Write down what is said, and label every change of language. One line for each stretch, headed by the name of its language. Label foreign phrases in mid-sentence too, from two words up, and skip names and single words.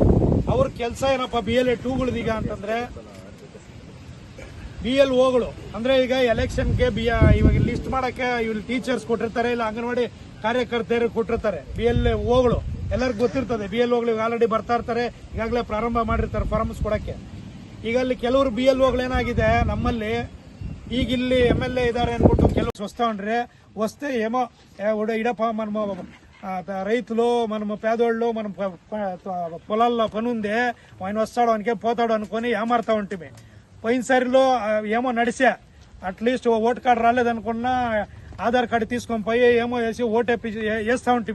Kannada: ಅವ್ರ ಕೆಲಸ ಏನಪ್ಪಾ BLA-2ಗಳದೀಗ ಅಂತಂದ್ರೆ BLOಗಳು ಅಂದ್ರೆ ಈಗ ಎಲೆಕ್ಷನ್ಗೆ ಇವಾಗ ಲಿಸ್ಟ್ ಮಾಡಕ್ಕೆ ಇವ್ರು ಟೀಚರ್ಸ್ ಕೊಟ್ಟಿರ್ತಾರೆ, ಇಲ್ಲ ಅಂಗನವಾಡಿ ಕಾರ್ಯಕರ್ತರು ಕೊಟ್ಟಿರ್ತಾರೆ. BLOಗಳು ಎಲ್ಲರಿಗೂ ಗೊತ್ತಿರ್ತದೆ. BLOಗಳು ಆಲ್ರೆಡಿ ಬರ್ತಾ ಇರ್ತಾರೆ, ಈಗಾಗಲೇ ಪ್ರಾರಂಭ ಮಾಡಿರ್ತಾರೆ ಫಾರ್ಮ್ಸ್ ಕೊಡಕ್ಕೆ. ಈಗ ಅಲ್ಲಿ ಕೆಲವರು BLOಗಳು ಏನಾಗಿದೆ ನಮ್ಮಲ್ಲಿ ಈಗ ಇಲ್ಲಿ MLA ಇದಾರೆ ಅನ್ಬಿಟ್ಟು ಕೆಲವು
Telugu: వస్తాండ్రే వస్తే ఏమో ఇడప మనము రైతులు మనము పేదోళ్ళు మనం పొలాల్లో పని ఉంది ఆయన వస్తాడు ఆయనకే పోతాడు అనుకుని ఏమారుతా ఉంటిమి. పోయినసారిలో ఏమో నడిచా అట్లీస్ట్
English: vote card
Telugu: రాలేదనుకున్నా ఆధార్ కార్డు తీసుకొని పోయి ఏమో వేసి ఓటు వేస్తా ఉంటిమి.